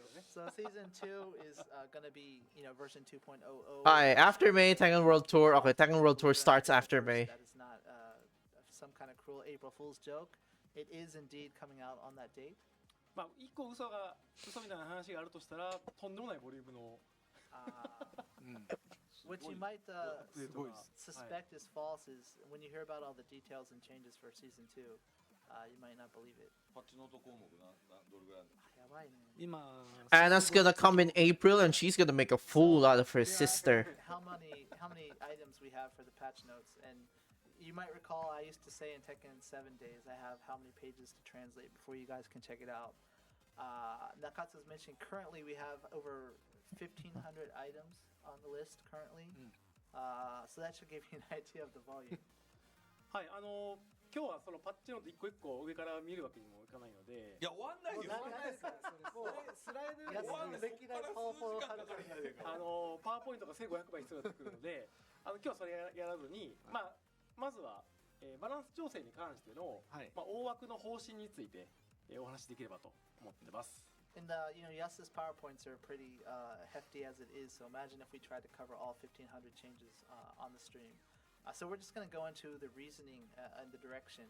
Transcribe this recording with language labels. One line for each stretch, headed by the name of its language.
English: So season 2 is going to be, you know, version 2.00. Alright, after May, Tekken World Tour. Okay, Tekken World Tour starts after May. That is not some kind of cruel April Fool's joke. It is indeed coming out on that date.
Japanese: まあ一個嘘みたいな話があるとしたらとんでもないボリュームの
English: What you might
Japanese: すごいです。
English: suspect is false is when you hear about all the details and changes for season 2, you might not believe it.
Japanese: パッチノート項目どれぐらいあるのやばいね。今
English: Anna's gonna come in April and she's gonna make a fool out of her sister. How many items we have for the patch notes, and you might recall I used to say in Tekken 7 days I have how many pages to translate before you guys can check it out. Nakatsu's mentioned currently we have over 1,500 items on the list currently. So that should give you an idea of the volume.
Japanese: はい、今日はそのパッチノート一個一個上から見るわけにもいかないので、いや終わんないよもう何ですかそれもうスライド終わんない歴代パワフォーハルパワーポイントが1500倍必要になってくるので、今日はそれやらずに、まずは、バランス調整に関しての、はい大枠の方針について、お話しできればと思ってます。
English: And you know, Yasu's PowerPoints are pretty hefty as it is, so imagine if we tried to cover all 1,500 changes on the stream. So we're just going to go into the reasoning and the direction.